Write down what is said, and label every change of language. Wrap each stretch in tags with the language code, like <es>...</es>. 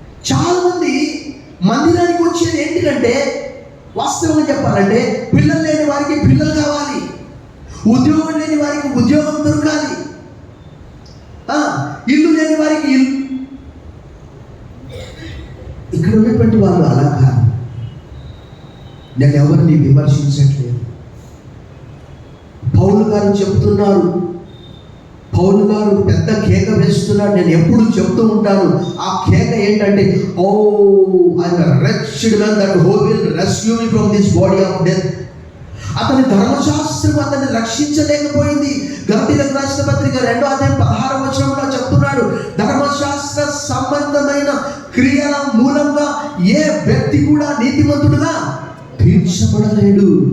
<te>చాలా మంది మందిరానికి వచ్చేది ఏంటికంటే వాస్తవంగా చెప్పాలంటే పిల్లలు లేని వారికి పిల్లలు కావాలి, ఉద్యోగం లేని వారికి ఉద్యోగం దొరకాలి, ఇల్లు లేని వారికి ఇల్లు. ఇక్కడ ఉన్నటువంటి వాళ్ళు అలా కాదు. నేను ఎవరిని విమర్శించట్లేదు. పౌలు గారు చెప్తున్నారు, పౌలు గారు పెద్ద కేక వేస్తున్నాడు. నేను ఎప్పుడు చెప్తూ ఉంటాను. ఆ కేక ఏంటంటే,</te> <en>Oh I'm a wretched man that who will rescue me from this body of death.</en> <te>అతని ధర్మశాస్త్రం అతన్ని రక్షించలేకపోయింది. గలతీయులకు రాసిన పత్రిక 2వ అధ్యాయం 16వ వచనంలో చెప్తున్నాడు, ధర్మశాస్త్ర సంబంధమైన క్రియల మూలంగా ఏ వ్యక్తి కూడా నీతిమంతుడుగా తీర్చబడలేడు.</te>